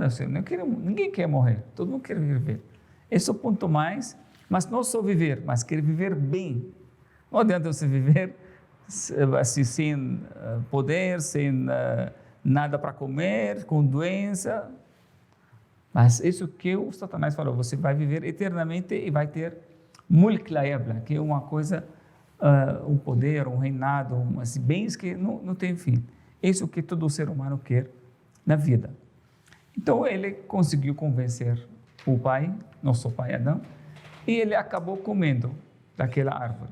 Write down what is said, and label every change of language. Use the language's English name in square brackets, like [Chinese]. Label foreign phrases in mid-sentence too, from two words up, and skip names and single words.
[Portuguese] Ninguém quer morrer, todo mundo quer viver. Esse é o ponto mais, mas não só viver, mas quer viver bem. Não adianta você viver assim, sem poder, sem nada para comer, com doença. Mas isso que o Satanás falou, você vai viver eternamente e vai ter [Arabic] ملك لا يبلى, [Portuguese] que é uma coisa, um poder, um reinado, bens que não tem fim. Isso que todo ser humano quer na vida. Então ele conseguiu convencer o pai, nosso pai Adão, e ele acabou comendo daquela árvore.